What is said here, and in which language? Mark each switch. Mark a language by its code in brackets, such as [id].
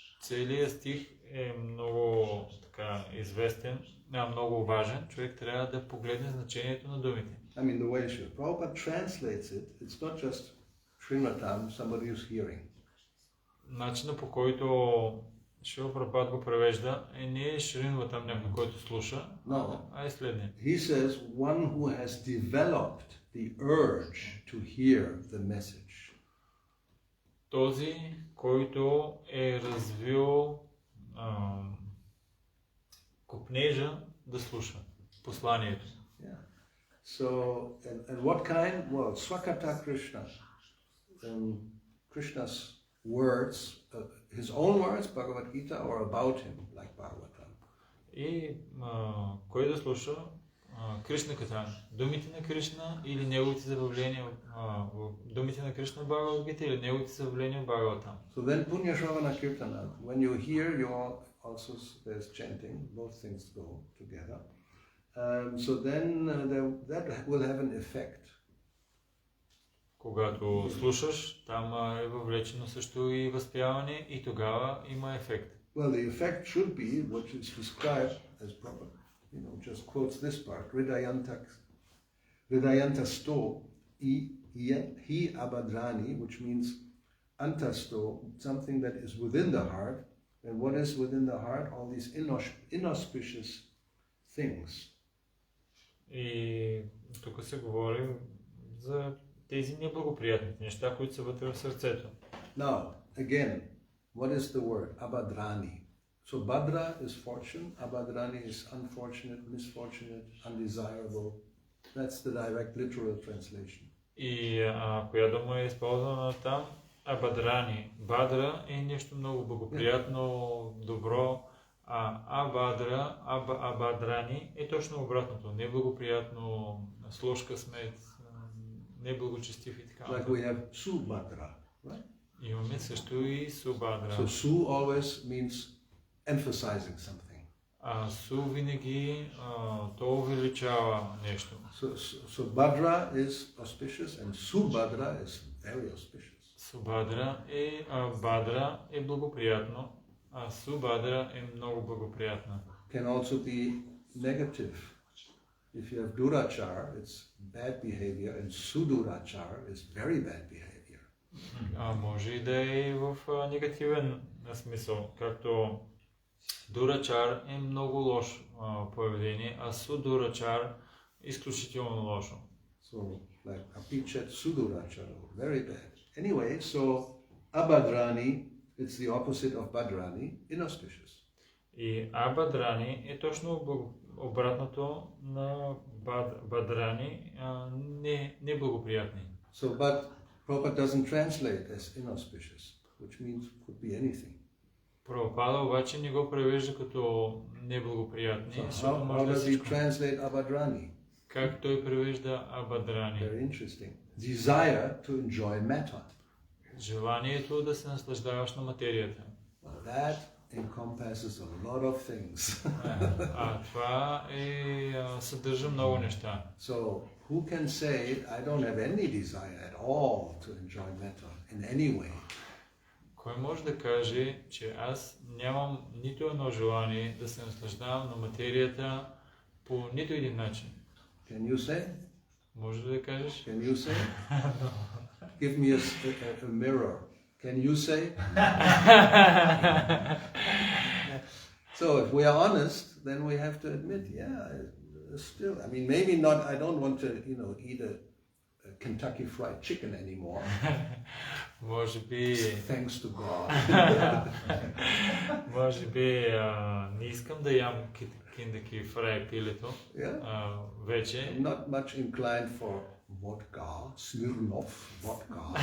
[bg] Целият стих е много така известен, много важен. Човек трябва да погледне значението на думите. [en] I mean, the way Srila Prabhupada translates it, it's not just Srimatan, somebody is hearing. [bg] Начинът, по който Шрила Прабхупад го превежда, не е Шринватам някой, който слуша, а е следния. [en] He says one who has developed the urge to hear the message. [bg] Този, който е развил копнежа да слуша посланието. [en] Yeah. So, and what kind? Well, Swakata Krishna. Krishna's words, his own words, Bhagavad Gita, or about him, like Bhagavatam. [bg] И кой да слуша? Кришна Катан. Думите на Кришна или неговите забавления, думите на Кришна в Бхагавад Гита или неговите забавления в Бхагаватам. [en] So then Punya Shravana Kirtana, when you hear, you also, there's chanting, both things go together. So then that will have an effect. [bg] Когато слушаш, там е въвлечено също и възпяване и тогава има ефект. [en] Well, the effect should be what is described as proper. Just quotes this part, [sa] Hridayantasto hi abadrani, [en] which means antasto, something that is within the heart. And what is within the heart? All these inauspicious things. [bg] И тук се говори за тези неблагоприятните неща, които са вътре в сърцето. [en] Now, again, what is the word? Abadrani. So Badra is fortune, Abadrani is unfortunate, misfortunate, undesirable. That's the direct literal translation. [bg] И коя дума е използвана там? Абадрани. Бадра е нещо много благоприятно, добро, Абадрани е точно обратното. Неблагоприятно, с лош късмет, неблагочестив и така. [en] Like we have Subhadra, right? [bg] Имаме също и Субадра. [en] So Su always means emphasizing something. [bg] Су винаги то увеличава нещо. [en] So Badra is auspicious and Subhadra is very auspicious. [bg] Субадра е благоприятно, а Субадра е много благоприятна. [en] Can also be negative. If you have Durachar, it's bad behavior, and Sudurachar is very bad behavior. [bg] Може и да е в негативен смисъл, както Дурачар е много лошо поведение, а Судурачар е изключително лошо. [en] So, like Apichat Sudurachar, very bad. Anyway, so Abadrani, it's the opposite of Badrani, inauspicious. [bg] И Абадрани е точно обратното на Бадрани, неблагоприятни. [en] So, but Prabhupada doesn't translate as inauspicious, which means could be anything. [bg] Прабхупада обаче не го превежда като неблагоприятни. [en] So how does he translate Abadrani? [bg] Как той превежда Абадрани? [en] Very interesting. Desire to enjoy matter. [bg] Желанието да се наслаждаваш на материята. [en] Well, that encompasses a lot of things. [bg] Това съдържа много неща. [en] So, who can say, I don't have any desire at all to enjoy matter in any way? [bg] Кой може да каже, че аз нямам нито едно желание да се наслаждавам на материята по нито един начин? [en] Can you say? [bg] Може да кажеш? [en] Can you say? Give me a mirror. Can you say? So if we are honest, then we have to admit, still, I mean, maybe not, I don't want to, eat a Kentucky Fried Chicken anymore. [bg] Може би... [en] Thanks to God. [bg] Може би не искам да ям Kentucky Fried пилето. Вече. [en] I'm not much inclined for vodka, Smirnov vodka.